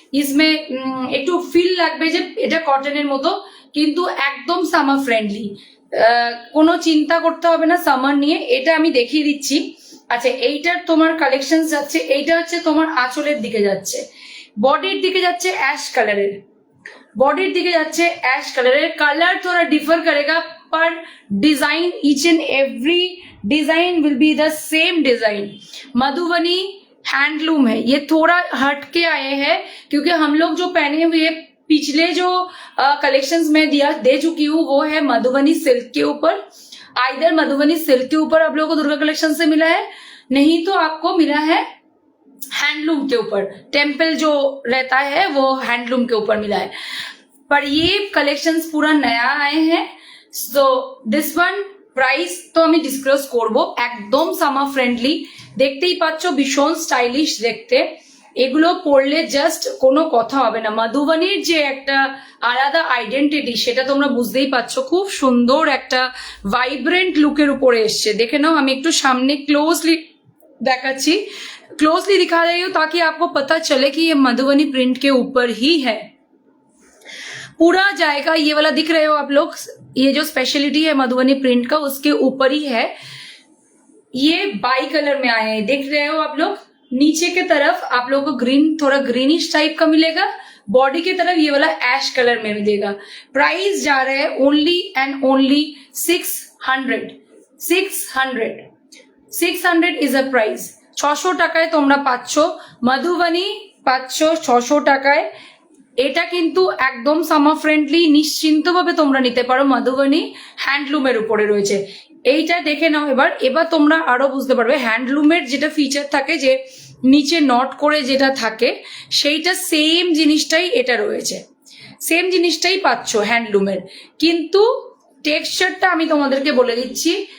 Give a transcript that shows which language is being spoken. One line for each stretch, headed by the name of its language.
Hindi: इसमें
Bangla: একটু ফিল লাগবে যে এটা কটনের মতো, কিন্তু একদম সামার ফ্রেন্ডলি, কোনো চিন্তা করতে হবে না সামার নিয়ে। এটা আমি দেখিয়ে দিচ্ছি। আচ্ছা, এইটার তোমার কালেকশন যাচ্ছে, এইটা হচ্ছে তোমার আঁচলের দিকে যাচ্ছে, বডির দিকে যাচ্ছে অ্যাশ কালারের, बॉर्डर दिखे जाच्छे ऐश कलर।
Hindi: कलर थोड़ा डिफर करेगा पर design
English: Each and every design will be the same design.
Hindi: Madhubani handloom है, ये थोड़ा हट के आए हैं क्योंकि हम लोग जो पहने हुए पिछले जो कलेक्शंस में दे चुकी हूँ वो है मधुबनी सिल्क के ऊपर। आइदर मधुबनी सिल्क के ऊपर आप लोगों को दुर्गा कलेक्शन से मिला है, नहीं तो आपको मिला है हैंडलूम के ऊपर, टेम्पल जो रहता है वो हैंडलूम के ऊपर मिला है। पर ये कलेक्शंस पूरा नया आए हैं, सो दिस वन प्राइस तो
Bangla: আমি ডিসক্লোজ করব, একদম সামার ফ্রেন্ডলি, দেখতেই পাচ্ছ ভীষণ স্টাইলিশ দেখতে। এগুলো পরলে জাস্ট কোনো কথা হবে না, মধুবনীর যে একটা আলাদা আইডেন্টিটি সেটা তোমরা বুঝতেই পারছো। খুব সুন্দর একটা ভাইব্রেন্ট লুকের উপরে এসছে, দেখে নাও। আমি একটু সামনে ক্লোজলি দেখাচ্ছি,
Hindi: क्लोजली दिखा रही हूँ ताकि आपको पता चले कि ये मधुबनी प्रिंट के ऊपर ही है। पूरा जाएगा ये वाला दिख रहे हो आप लोग, ये जो स्पेशलिटी है मधुबनी प्रिंट का उसके ऊपर ही है। ये बाई कलर में आए हैं, देख रहे हो आप लोग। नीचे के तरफ आप लोग को ग्रीन, थोड़ा ग्रीनिश टाइप का मिलेगा, बॉडी की तरफ ये वाला ऐश कलर में मिलेगा। प्राइस जा रहा है
English: Only and only 600 is a price.
Bangla: 600 টাকায় তোমরা পাচ্ছ মধুবনী, পাচ্ছ 600 টাকায়। এটা কিন্তু একদম সামার ফ্রেন্ডলি, নিশ্চিন্তভাবে তোমরা নিতে পারো। মধুবনী হ্যান্ডলুমের উপরে রয়েছে, এইটা দেখে নাও। এবার তোমরা আরো বুঝতে পারবে হ্যান্ডলুমের যেটা ফিচার থাকে যে নিচে নট করে যেটা থাকে সেইটা সেম জিনিসটাই এটা রয়েছে, সেম জিনিসটাই পাচ্ছ হ্যান্ডলুমের, কিন্তু টেক্সচারটা আমি তোমাদেরকে বলে দিচ্ছি।